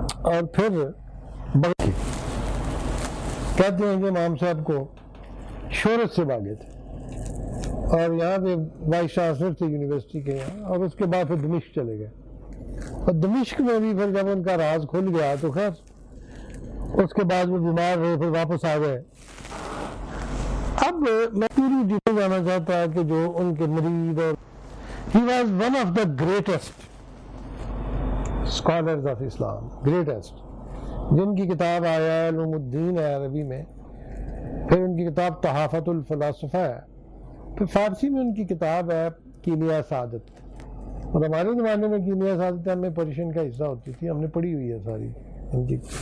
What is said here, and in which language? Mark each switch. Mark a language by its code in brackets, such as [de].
[ur] اور پھر کہتے ہیں کہ امام صاحب کو شہرت سے بھاگے تھے اور یہاں پہ وائس چانسلر تھے یونیورسٹی کے یہاں، اور اس کے بعد پھر دمشق چلے گئے. اور دمشق میں بھی پھر جب ان کا راز کھل گیا تو خیر اس کے بعد وہ بیمار ہوئے، پھر واپس آ گئے. اب میں پوری ڈیٹیل جانا چاہتا کہ جو ان کے مرید اور [en] He was one of the greatest scholars of Islam, greatest. [ur] جن کی کتاب آیا علوم الدین ہے عربی میں، پھر ان کی کتاب تحافۃ الفلاسفہ ہے، پھر فارسی میں ان کی کتاب ہے کیمیا سعادت. اور ہمارے زمانے میں کیمیا سعادت ہمیں پرشین کا حصہ ہوتی تھی، ہم نے پڑھی ہوئی ہے ساری ان کی.